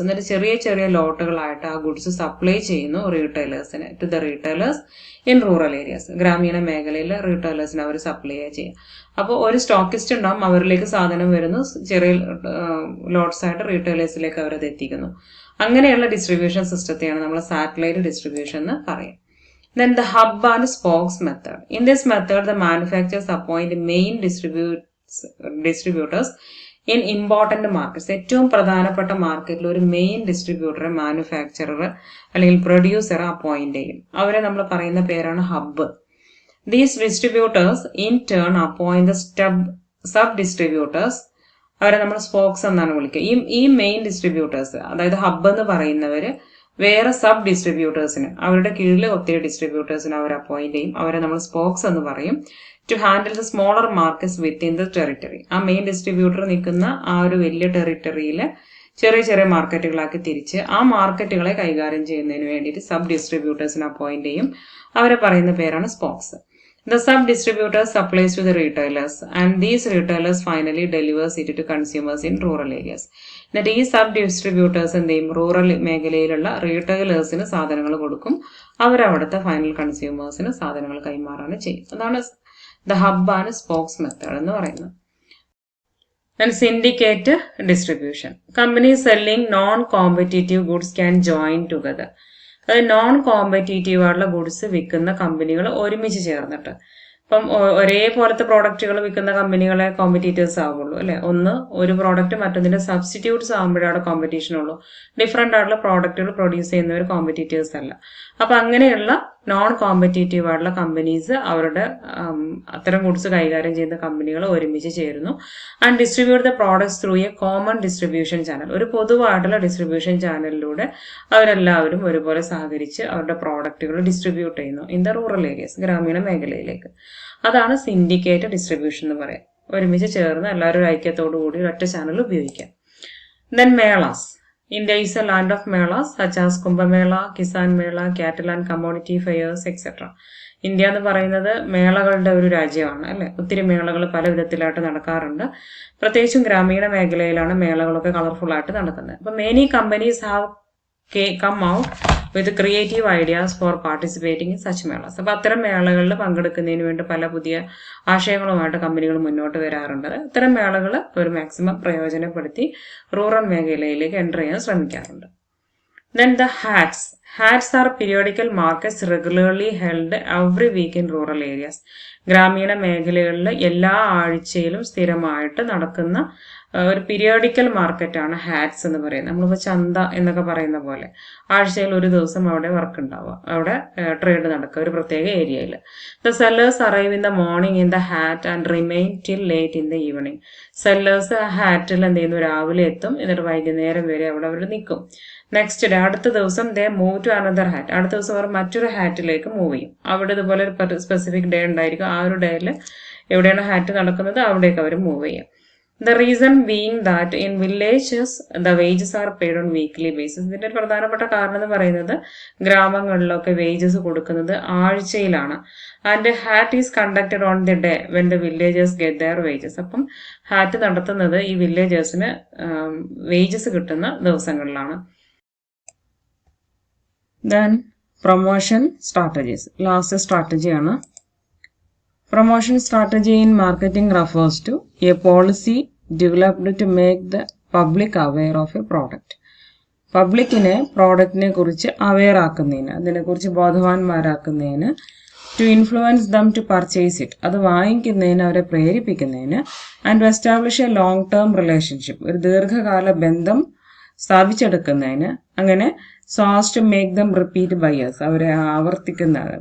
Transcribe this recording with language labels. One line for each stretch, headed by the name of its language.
Malayalam: എന്നിട്ട് ചെറിയ ചെറിയ ലോട്ടുകളായിട്ട് ആ ഗുഡ്സ് സപ്ലൈ ചെയ്യുന്നു റീറ്റെയിലേഴ്സിന്,
English: To the retailers in rural areas.
Malayalam: ഗ്രാമീണ മേഖലയിൽ റീറ്റെയിലേഴ്സിന് അവർ സപ്ലൈ ചെയ്യുക. അപ്പോൾ ഒരു സ്റ്റോക്കിസ്റ്റ് ഉണ്ടാവും, അവരിലേക്ക് സാധനം വരുന്നു, ചെറിയ ലോട്ട്സ് ആയിട്ട് റീറ്റെയിലേഴ്സിലേക്ക് അവരത് എത്തിക്കുന്നു. അങ്ങനെയുള്ള ഡിസ്ട്രിബ്യൂഷൻ സിസ്റ്റത്തെയാണ് നമ്മൾ സാറ്റലൈറ്റ് ഡിസ്ട്രിബ്യൂഷൻ എന്ന് പറയും.
English: Then the hub and spokes method. In this method, the manufacturers appoint main distributors in important markets.
Malayalam: ഏറ്റവും പ്രധാനപ്പെട്ട മാർക്കറ്റിൽ ഒരു മെയിൻ ഡിസ്ട്രിബ്യൂട്ടറെ മാനുഫാക്ചറർ അല്ലെങ്കിൽ പ്രൊഡ്യൂസറെ അപ്പോയിന്റ് ചെയ്യും. അവരെ നമ്മൾ പറയുന്ന പേരാണ് hub.
English: These distributors in turn appoint the sub distributors.
Malayalam: അവരെ നമ്മൾ സ്പോക്സ് എന്നാണ് വിളിക്കുക. ഈ മെയിൻ ഡിസ്ട്രിബ്യൂട്ടേഴ്സ്, അതായത് ഹബ്ബ് എന്ന് പറയുന്നവര് വേറെ സബ് ഡിസ്ട്രിബ്യൂട്ടേഴ്സിന്, അവരുടെ കീഴിൽ ഒത്തിരി ഡിസ്ട്രിബ്യൂട്ടേഴ്സിന് അവർ അപ്പോയിന്റ് ചെയ്യും. അവരെ നമ്മൾ സ്പോക്സ് എന്ന് പറയും.
English: To handle the smaller markets within the territory.
Malayalam: ആ മെയിൻ ഡിസ്ട്രിബ്യൂട്ടർ നിൽക്കുന്ന ആ ഒരു വലിയ ടെറിട്ടറിയിൽ ചെറിയ ചെറിയ മാർക്കറ്റുകളാക്കി തിരിച്ച് ആ മാർക്കറ്റുകളെ കൈകാര്യം ചെയ്യുന്നതിന് വേണ്ടിയിട്ട് സബ് ഡിസ്ട്രിബ്യൂട്ടേഴ്സിന് അപ്പോയിന്റ് ചെയ്യും. അവരെ പറയുന്ന പേരാണ് spokes.
English: The sub-distributors supplies to the retailers and these retailers finally delivers it to consumers in rural areas.
Malayalam: എന്നിട്ട് ഈ സബ് ഡിസ്ട്രിബ്യൂട്ടേഴ്സ് എന്ത് ചെയ്യും? റൂറൽ മേഖലയിലുള്ള റീറ്റെയിലേഴ്സിന് സാധനങ്ങൾ കൊടുക്കും. അവരവിടുത്തെ ഫൈനൽ കൺസ്യൂമേഴ്സിന് സാധനങ്ങൾ കൈമാറാണ് ചെയ്യും. അതാണ് the hub and spokes method എന്ന് പറയുന്നത്.
English: And syndicate distribution. Companies selling non-competitive goods can join together.
Malayalam: അത് നോൺ കോമ്പറ്റീറ്റീവ് ആയിട്ടുള്ള ഗുഡ്സ് വിൽക്കുന്ന കമ്പനികൾ ഒരുമിച്ച് ചേർന്നിട്ട്, ഇപ്പം ഒരേപോലത്തെ പ്രോഡക്റ്റുകൾ വിൽക്കുന്ന കമ്പനികളെ കോമ്പറ്റീറ്റേഴ്സ് ആവുള്ളൂ അല്ലെ. ഒരു പ്രോഡക്റ്റ് മറ്റൊന്നിന്റെ സബ്സ്റ്റിറ്റ്യൂട്ട്സ് ആകുമ്പോഴാണ് കോമ്പറ്റീഷൻ ഉള്ളൂ. ഡിഫറെന്റ് ആയിട്ടുള്ള പ്രോഡക്റ്റുകൾ പ്രൊഡ്യൂസ് ചെയ്യുന്നവർ കോമ്പറ്റീറ്റേഴ്സ് അല്ല. അപ്പൊ അങ്ങനെയുള്ള നോൺ കോമ്പറ്റീറ്റീവ് ആയിട്ടുള്ള കമ്പനീസ് അവരുടെ അത്തരം ഗുഡ്സ് കൈകാര്യം ചെയ്യുന്ന കമ്പനികൾ ഒരുമിച്ച് ചേരുന്നു.
English: And distribute the products through a common distribution channel.
Malayalam: ഒരു പൊതുവായിട്ടുള്ള ഡിസ്ട്രിബ്യൂഷൻ ചാനലിലൂടെ അവരെല്ലാവരും ഒരുപോലെ സഹകരിച്ച് അവരുടെ പ്രോഡക്റ്റുകൾ ഡിസ്ട്രിബ്യൂട്ട് ചെയ്യുന്നു
English: in the rural areas,
Malayalam: ഗ്രാമീണ മേഖലയിലേക്ക്. അതാണ് സിൻഡിക്കേറ്റ് ഡിസ്ട്രിബ്യൂഷൻ എന്ന് പറയാം. ഒരുമിച്ച് ചേർന്ന് എല്ലാവരും ഒരു ഐക്യത്തോടു കൂടി ഒറ്റ ചാനൽ ഉപയോഗിക്കാം.
English: Then melas. India is a land of melas such as Kumbh Mela, Kisan Mela, Cattle and Commodity Fairs, etc.
Malayalam: India എന്ന് പറയുന്നത് മേളകളുടെ ഒരു രാജ്യമാണ് അല്ലെ. ഒത്തിരി മേളകൾ പല വിധത്തിലായിട്ട് നടക്കാറുണ്ട്. പ്രത്യേകിച്ചും ഗ്രാമീണ മേഖലയിലാണ് മേളകളൊക്കെ കളർഫുൾ ആയിട്ട് നടക്കുന്നത്. അപ്പൊ
English: Many companies have come out with creative ideas for participating in such melas.
Malayalam: അപ്പോൾ അത്തരം മേളകളിൽ പങ്കെടുക്കുന്നതിന് വേണ്ടി പല പുതിയ ആശയങ്ങളുമായിട്ട് കമ്പനികൾ മുന്നോട്ട് വരാറുണ്ട്. അത്തരം മേളകൾ ഒരു മാക്സിമം പ്രയോജനപ്പെടുത്തി റൂറൽ മേഖലയിലേക്ക് എൻ്റർ ചെയ്യാൻ ശ്രമിക്കാറുണ്ട്.
English: Then the hats. Hats are periodical markets regularly held every week in rural areas.
Malayalam: ഗ്രാമീണ മേഖലകളിൽ എല്ലാ ആഴ്ചയിലും സ്ഥിരമായിട്ട് നടക്കുന്ന ഒരു പീരിയോഡിക്കൽ മാർക്കറ്റാണ് ഹാറ്റ്സ് എന്ന് പറയുന്നത്. നമ്മളിപ്പോൾ ചന്ത എന്നൊക്കെ പറയുന്ന പോലെ ആഴ്ചയിൽ ഒരു ദിവസം അവിടെ വർക്ക് ഉണ്ടാവുക, അവിടെ ട്രേഡ് നടക്കുക ഒരു പ്രത്യേക ഏരിയയിൽ.
English: The sellers arrive in the morning in the haat and remain till late in the evening.
Malayalam: Sellers ഹാറ്റിൽ എന്ത് ചെയ്യുന്നു, രാവിലെ എത്തും, എന്നിട്ട് വൈകുന്നേരം വരെ അവിടെ അവർ നിൽക്കും.
English: next day,
Malayalam: അടുത്ത ദിവസം
English: they move to another haat,
Malayalam: അടുത്ത ദിവസം അവർ മറ്റൊരു ഹാറ്റിലേക്ക് മൂവ് ചെയ്യും. അവിടെ ഇതുപോലെ ഒരു സ്പെസിഫിക് ഡേ ഉണ്ടായിരിക്കും, ആ ഒരു ഡേയിൽ എവിടെയാണ് ഹാറ്റ് നടക്കുന്നത് അവിടേക്ക് അവർ മൂവ് ചെയ്യും.
English: The reason being that in villages the wages are paid on weekly basis.
Malayalam: ഇതിന്റെ ഒരു പ്രധാനപ്പെട്ട കാരണം എന്ന് പറയുന്നത് ഗ്രാമങ്ങളിലൊക്കെ വേജസ് കൊടുക്കുന്നത് ആഴ്ചയിലാണ്.
English: And haat is conducted on the day when the villagers get their wages.
Malayalam: അപ്പം ഹാറ്റ് നടത്തുന്നത് ഈ വില്ലേജേഴ്സിന് വേജസ് കിട്ടുന്ന ദിവസങ്ങളിലാണ്.
English: Then promotion strategies. Last strategy ആണ്. Promotion strategy in marketing refers to a policy developed to make the public aware of a product.
Malayalam: പബ്ലിക്കിനെ പ്രോഡക്റ്റിനെ കുറിച്ച് aware ആക്കുന്നതിന്, അതിനെക്കുറിച്ച് ബോധവാന്മാരാക്കുന്നതിന്,
English: to influence them to purchase it,
Malayalam: അത് വാങ്ങിക്കുന്നതിന് അവരെ പ്രേരിപ്പിക്കുന്നതിന്,
English: and to establish a long term relationship,
Malayalam: ഒരു ദീർഘകാല ബന്ധം സ്ഥാപിച്ചെടുക്കുന്നതിന്, അങ്ങനെ
English: so as to make them repeat buyers,
Malayalam: അവരെ ആവർത്തിക്കുന്ന